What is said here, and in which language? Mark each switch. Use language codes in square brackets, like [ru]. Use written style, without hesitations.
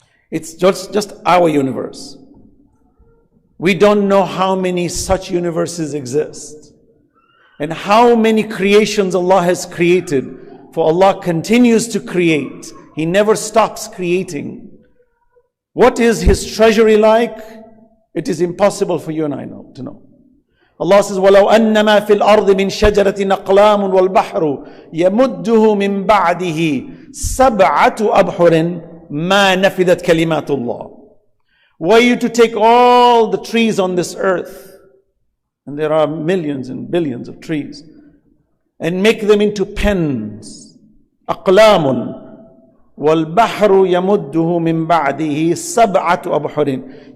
[en] It's just our universe. We don't know how many such universes exist and how many creations Allah has created. For Allah continues to create. He never stops creating. What is His treasury like? It is impossible for you and I to know. Allah says, [ar] وَلَوْ أَنَّمَا فِي الْأَرْضِ مِنْ شَجَرَةٍ أَقْلَامٌ وَالْبَحْرُ يَمُدُّهُ مِنْ بَعْدِهِ سَبْعَةُ أَبْحُرٍ مَا نَفِذَتْ كَلِمَاتُ اللَّهِ. [en] Were you to take all the trees on this earth, and there are millions and billions of trees, and make them into pens, [ar] أَقْلَامٌ وَالْبَحْرُ يَمُدُّهُ مِنْ بَعْدِهِ سَبْعَةُ أَبْحُرٍ.